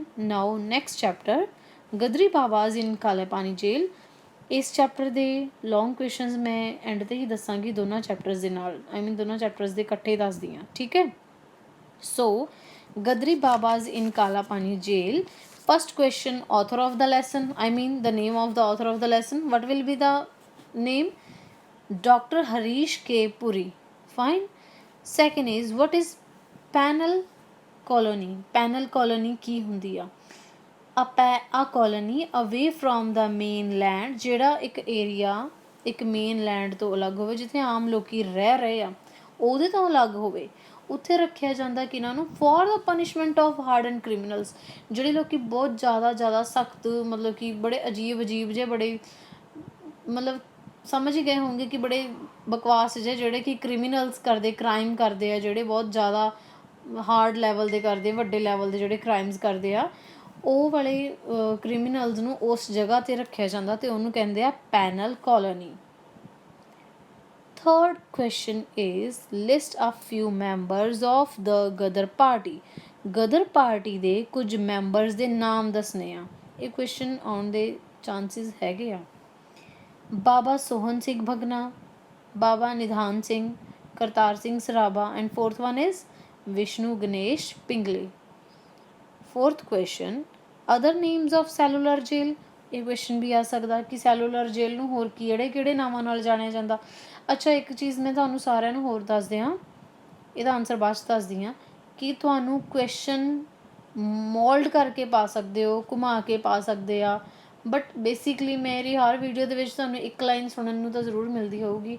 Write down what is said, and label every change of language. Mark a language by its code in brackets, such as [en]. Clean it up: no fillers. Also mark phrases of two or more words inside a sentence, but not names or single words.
[en] now next chapter, ਗਦਰੀ ਬਾਬਾਜ਼ ਇਨ ਕਾਲੇ ਪਾਣੀ ਜੇਲ੍ਹ। [pa] ਇਸ ਚੈਪਟਰ ਦੇ [en] long questions [pa] ਮੈਂ ਐਂਡ 'ਤੇ ਹੀ ਦੱਸਾਂਗੀ ਦੋਨਾਂ ਚੈਪਟਰਸ ਦੇ ਨਾਲ, ਦੋਨਾਂ ਚੈਪਟਰਸ ਦੇ ਇਕੱਠੇ ਦੱਸਦੀ ਹਾਂ, ਠੀਕ ਹੈ। ਸੋ ਗਦਰੀ ਬਾਬਾਜ਼ ਇਨ ਕਾਲਾ ਪਾਣੀ ਜੇਲ੍ਹ। [en] First question, author of the lesson, the name of the author of the lesson. What will be the name? Dr. Harish K. Puri. Fine. Second is, what is penal colony? Penal colony [pa] ਕੀ ਹੁੰਦੀ ਆ? [en] a colony away from the mainland, [pa] ਜਿਹੜਾ ਇੱਕ ਏਰੀਆ ਇੱਕ ਮੇਨਲੈਂਡ ਤੋਂ ਅਲੱਗ ਹੋਵੇ, ਜਿੱਥੇ ਆਮ ਲੋਕੀ ਰਹਿ ਰਹੇ ਆ ਉਹਦੇ ਤੋਂ ਅਲੱਗ ਹੋਵੇ, ਉੱਥੇ ਰੱਖਿਆ ਜਾਂਦਾ ਕਿਹਨਾਂ ਨੂੰ? [en] for the punishment of harden criminals, [pa] ਜਿਹੜੇ ਲੋਕ ਬਹੁਤ ਜ਼ਿਆਦਾ ਸਖਤ, ਮਤਲਬ ਕਿ ਬੜੇ ਅਜੀਬ ਜਿਹੇ, ਬੜੇ ਮਤਲਬ ਸਮਝ ਹੀ ਗਏ ਹੋਣਗੇ ਕਿ ਬੜੇ ਬਕਵਾਸ ਜਿਹੇ, ਜਿਹੜੇ ਕਿ ਕ੍ਰਿਮੀਨਲਸ ਕਰਦੇ, ਕ੍ਰਾਈਮ ਕਰਦੇ ਆ, ਜਿਹੜੇ ਬਹੁਤ ਜ਼ਿਆਦਾ [en] hard level [pa] ਦੇ ਕਰਦੇ, ਵੱਡੇ ਲੈਵਲ ਦੇ ਜਿਹੜੇ ਕ੍ਰਾਈਮਸ ਕਰਦੇ ਆ, ਉਹ ਵਾਲੇ ਕ੍ਰਿਮੀਨਲਸ ਨੂੰ ਉਸ ਜਗ੍ਹਾ 'ਤੇ ਰੱਖਿਆ ਜਾਂਦਾ ਅਤੇ ਉਹਨੂੰ ਕਹਿੰਦੇ ਆ [en] penal colony. Third question is, list a few members of the Ghadar party. [pa] Ghadar party ਦੇ ਕੁਝ ਮੈਂਬਰਸ ਦੇ ਨਾਮ ਦੱਸਣੇ ਆ। ਇਹ ਕੁਐਸਚਨ ਆਉਣ ਦੇ ਚਾਂਸਿਸ ਹੈਗੇ ਆ। ਬਾਬਾ ਸੋਹਨ ਸਿੰਘ ਭਗਨਾ, ਬਾਬਾ ਨਿਧਾਨ ਸਿੰਘ, ਕਰਤਾਰ ਸਿੰਘ ਸਰਾਭਾ, [en] and fourth one is [pa] ਵਿਸ਼ਨੂੰ ਗਣੇਸ਼ ਪਿੰਗਲੇ। [en] Fourth question, other names of cellular jail. [pa] ਇਹ ਕੁਐਸਚਨ ਵੀ ਆ ਸਕਦਾ ਕਿ ਸੈਲੂਲਰ ਜੇਲ੍ਹ ਨੂੰ ਹੋਰ ਕਿਹੜੇ ਨਾਮਾਂ ਨਾਲ ਜਾਣਿਆ ਜਾਂਦਾ। ਅੱਛਾ, ਇੱਕ ਚੀਜ਼ ਮੈਂ ਤੁਹਾਨੂੰ ਸਾਰਿਆਂ ਨੂੰ ਹੋਰ ਦੱਸ ਦਿਆਂ, ਇਹਦਾ ਆਨਸਰ ਬਾਅਦ 'ਚ ਦੱਸਦੀ ਹਾਂ, ਕਿ ਤੁਹਾਨੂੰ ਕੁਐਸਚਨ ਮੋਲਡ ਕਰਕੇ ਪਾ ਸਕਦੇ ਹੋ, ਘੁਮਾ ਕੇ ਪਾ ਸਕਦੇ ਆ, [en] but basically [pa] ਮੇਰੀ ਹਰ ਵੀਡੀਓ ਦੇ ਵਿੱਚ ਤੁਹਾਨੂੰ ਇੱਕ ਲਾਈਨ ਸੁਣਨ ਨੂੰ ਤਾਂ ਜ਼ਰੂਰ ਮਿਲਦੀ ਹੋਊਗੀ।